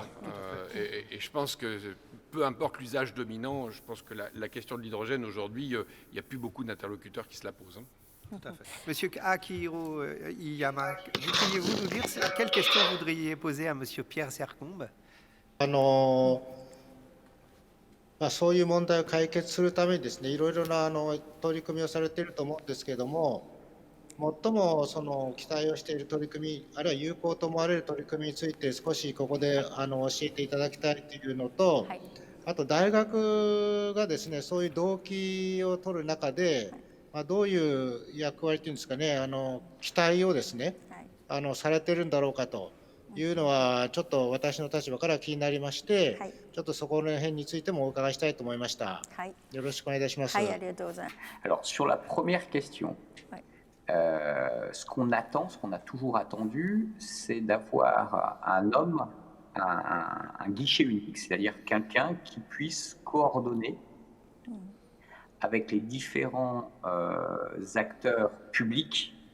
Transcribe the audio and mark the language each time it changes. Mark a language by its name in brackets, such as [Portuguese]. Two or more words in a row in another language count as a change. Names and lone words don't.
[French] Et je pense que peu importe l'usage dominant, je pense que la question de l'hydrogène aujourd'hui, il n'y a plus beaucoup d'interlocuteurs qui se la posent. Tout à fait. Monsieur Akihiro Iyama, pourriez-vous nous dire quelle question voudriez poser à Monsieur Pierre Sercombe? [Japanese] そういう問題を解決するためにですね、いろいろな取り組みをされていると思うんですけれども、最も期待をしている取り組み、あるいは有効と思われる取り組みについて少しここで教えていただきたいというのと、はい、あと大学がですね、そういう動機を取る中で、どういう役割というんですかね、期待をですね、されてるんだろうかというのはちょっと私の立場から気になりまして、はい、ちょっとそこの辺についてもお伺いしたいと思いました。はい、よろしくお願いいたします。はい、ありがとうございます。 [French] Alors sur la première question, ce qu'on attend, ce qu'on a toujours attendu, c'est d'avoir un homme, un guichet unique, c'est-à-dire quelqu'un qui puisse coordonner avec les différents acteurs publics